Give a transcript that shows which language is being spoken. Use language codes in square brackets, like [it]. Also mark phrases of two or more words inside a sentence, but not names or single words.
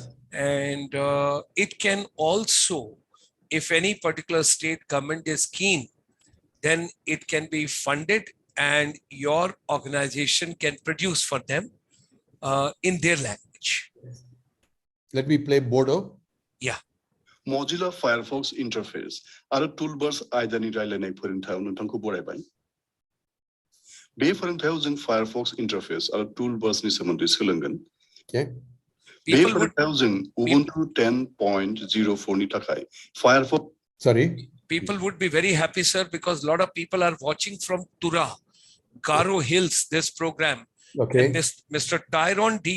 [en] And it can also, if any particular state government is keen, then it can be funded and your organization can produce for them in their language. Let me play Bodo. Yeah. Mozilla Firefox interface. Are toolbars identity line Be for Firefox interface are toolbars [brx] ni samandri silangan. [en] Okay. Be for Ubuntu 10.04 [brx] ni takai. [en] Firefox. Sorry. People would be very happy, sir, because a lot of people are watching from Tura, Garo Hills, this program. Okay. And Mr. Tyrone D.